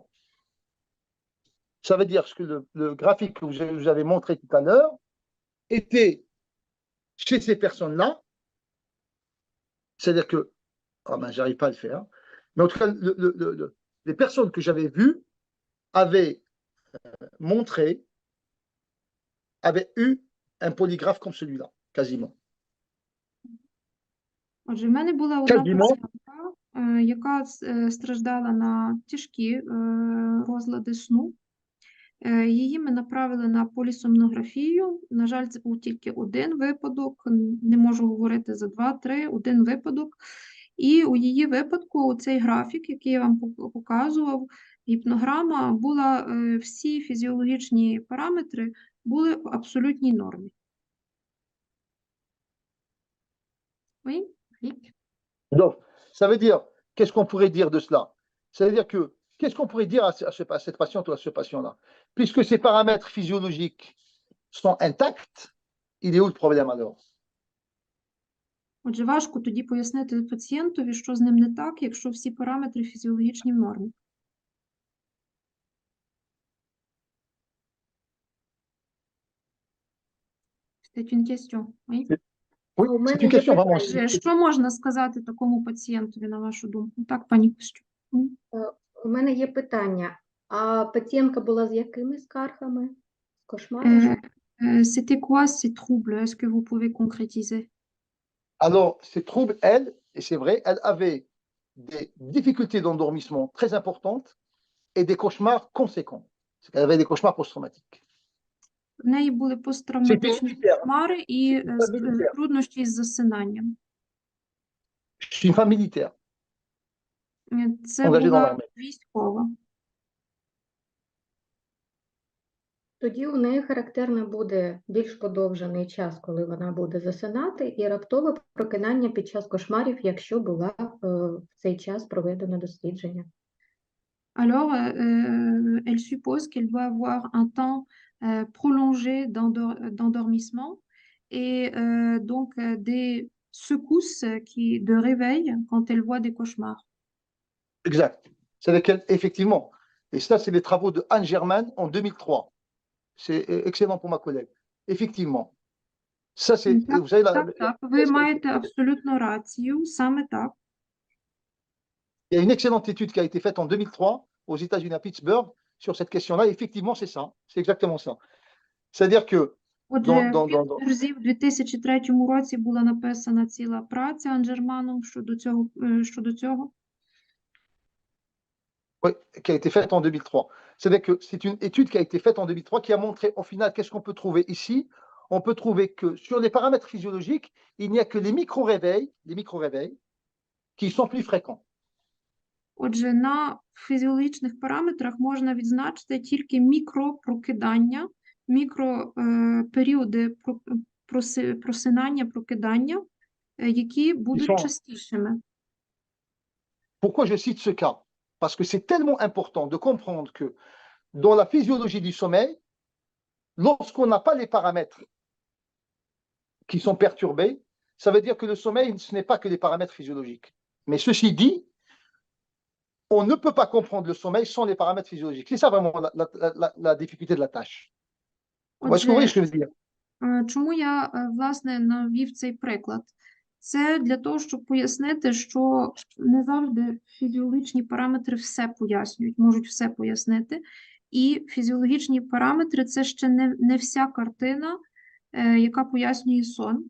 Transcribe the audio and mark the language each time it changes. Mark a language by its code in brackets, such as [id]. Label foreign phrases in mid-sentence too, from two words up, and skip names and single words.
[fr] Ça veut dire que le graphique que je vous avais montré tout à l'heure était chez ces personnes-là, c'est-à-dire que, j'arrive pas à le faire, mais en tout cas, les personnes que j'avais vues avaient montré, avaient eu un polygraphe comme celui-là, quasiment. [uk] Отже, в мене була одна [fr] Quasiment. [uk] пацієнтка, яка страждала на тяжкі розлади сну. Її ми направили на полісомнографію. На жаль, це був тільки один випадок, не можу говорити за 2-3, один випадок. І у її випадку цей графік, який я вам показував, гіпнограма, була, всі фізіологічні параметри були в абсолютній нормі. [fr] Oui? Donc, ça veut dire, qu'est-ce qu'on pourrait dire de cela? Ça veut dire que, qu'est-ce qu'on pourrait dire à cette patiente ou à ce patient-là? Puisque ces paramètres physiologiques sont intacts, il est où le problème alors? [uk] Отже, важко тоді пояснити пацієнтові, що з ним не так, якщо всі параметри фізіологічні в нормі. [fr] C'est une question. Oui? Oui, [uk] У мене [fr] c'est une [uk] є [fr] question vraiment. [uk] питання. Що можна сказати такому пацієнтові, на вашу думку? Так, пані Костюк. У мене є питання. А пацієнтка була з якими скаргами? З кошмарами? [fr] C'était quoi ces troubles? Est-ce que vous pouvez concrétiser? Alors, ces troubles, elle, et c'est vrai, elle avait des difficultés d'endormissement très importantes et des cauchemars conséquents. Elle avait des cauchemars post-traumatiques. [uk] В неї були посттравматичні кошмари і труднощі із засинанням. [fr] Je suis une femme militaire. [uk] Це [fr] Engagée dans [uk] була [fr] l'armée. [uk] військова. Тоді у неї характерно буде більш подовжений час, коли вона буде засинати, і раптове прокидання під час кошмарів, якщо була в цей час проведено дослідження. [fr] Alors, elle suppose qu'elle doit avoir un temps prolongé d'endormissement et donc des secousses de réveil quand elle voit des cauchemars. Exact. C'est lesquels, effectivement. Et ça, c'est les travaux de Anne Germain en 2003. C'est excellent pour ma collègue. Effectivement. Ça, c'est, vous savez, [uk] Так, ви маєте абсолютно рацію, саме так. [fr] Il y a une excellente étude qui a été faite en 2003 aux États-Unis à Pittsburgh sur cette question-là. Effectivement, c'est ça. C'est exactement ça. C'est-à-dire que [uk] Отже, [fr] dans, [uk] в Пітсбурзі в 2003 році була написана ціла праця Анджерманом щодо цього. [fr] Oui, qui a été faite en 2003. C'est-à-dire que c'est une étude qui a été faite en 2003 qui a montré, au final, qu'est-ce qu'on peut trouver ici? On peut trouver que sur les paramètres physiologiques, il n'y a que les micro-réveils qui sont plus fréquents. [uk] Отже, на фізіологічних параметрах можна відзначити тільки мікропрокидання, періоди просинання, прокидання, які будуть [fr] sont- [uk] частішими. [fr] Pourquoi je cite ce cas? Parce que c'est tellement important de comprendre que dans la physiologie du sommeil, lorsqu'on n'a pas les paramètres qui sont perturbés, ça veut dire que le sommeil, ce n'est pas que les paramètres physiologiques. Mais ceci dit, on ne peut pas comprendre le sommeil sans les paramètres physiologiques. C'est ça vraiment la difficulté de la tâche. Est-ce que vous voyez ce que je veux dire? [uk] Чому я, власне, навів цей приклад? Це для того, щоб пояснити, що не завжди фізіологічні параметри все пояснюють, можуть все пояснити. І фізіологічні параметри – це ще не вся картина, яка пояснює сон.